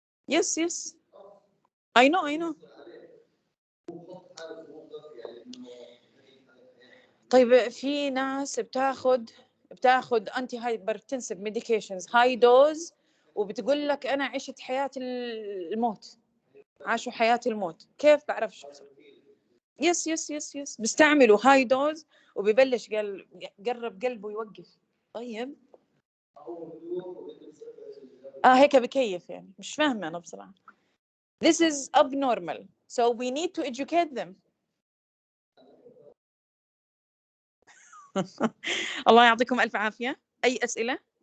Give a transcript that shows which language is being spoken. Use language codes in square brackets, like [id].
[en] yes I know [ar] طيب في ناس بتاخد انتي هايبرتنسيف ميديكيشنز هاي دوز وبتقول لك انا عشت حياة الموت، عاشوا حياة الموت. كيف بعرف شو بصير؟ يس بيستعملوا هاي دوز وبيبلش قرب قلبه يوقف. طيب هيك بكيف يعني، مش فاهمة أنا بصراحة. [en] This is abnormal, so we need to educate them. [ar] الله يعطيكم ألف عافية. أي أسئلة؟